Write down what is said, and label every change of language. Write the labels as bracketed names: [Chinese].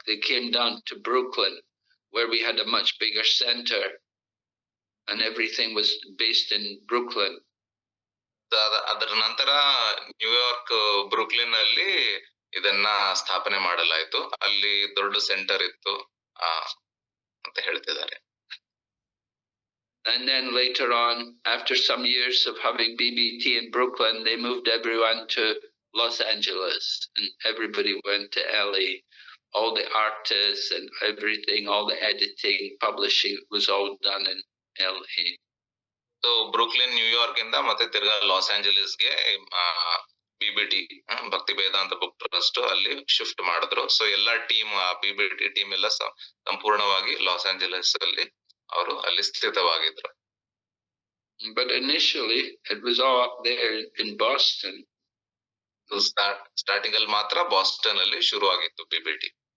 [English] They came down to Brooklyn, where we had a much bigger center and everything was based in Brooklyn. [Kannada] ಅದರ ನಂತರ New York Brooklyn ಅಲ್ಲಿ ಇದನ್ನ ಸ್ಥಾಪನೆ ಮಾಡಲಾಯಿತು. ಅಲ್ಲಿ ದೊಡ್ಡ ಸೆಂಟರ್ ಇತ್ತು ಅಂತ ಹೇಳ್ತಿದ್ದಾರೆ. [English] And then later on, after some years of having BBT in Brooklyn, they moved everyone to Los Angeles, and everybody went to LA. All the artists and everything, all the editing, publishing was all done in LA. [Kannada] So Brooklyn New York ಇಂದ ಮತ್ತೆ ತಿರ್ಗಾ loss ಆಂಜಲೀಸ್ಗೆ ಬಿಬಿಟಿ ಭಕ್ತಿ ವೇದಾಂತ book trust ಅಲ್ಲಿ shift ಮಾಡಿದ್ರು. So ಎಲ್ಲಾ team ಬಿಬಿಟಿ team ಎಲ್ಲ ಸಂಪೂರ್ಣವಾಗಿ loss Angeles ಅಲ್ಲಿ ಅವರು ಅಲ್ಲಿ ಸ್ಥಿತವಾಗಿದ್ರು. [English] But initially it was all up there in Boston. [Kannada] Starting ಅಲ್ಲಿ ಮಾತ್ರ ಬಾಸ್ಟನ್ ಅಲ್ಲಿ ಶುರು ಆಗಿತ್ತು ಬಿಬಿಟಿ.